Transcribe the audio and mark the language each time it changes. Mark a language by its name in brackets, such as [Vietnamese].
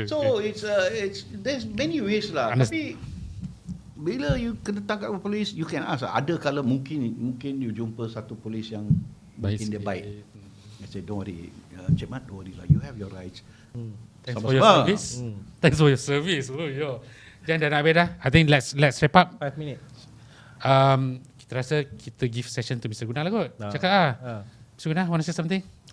[English] So it's there's many ways lah. [Malay] Tapi bila you kena tangkap polis, [English] you can ask. [Malay] Ada kala mungkin you jumpa satu polis yang mungkin dia baik. [English] I say don't worry, Cik Mat, don't worry lah. You have your rights. Thanks for your service. Thanks for your service. [Malay] Oh yo. Jangan dah nak habis dah. [English] I think let's wrap up. [Malay] 5 minit. Kita rasa kita [English] give session to [Malay] Mr. Guna lah kot. Cakap lah. Mr. [English] Guna, want to say something?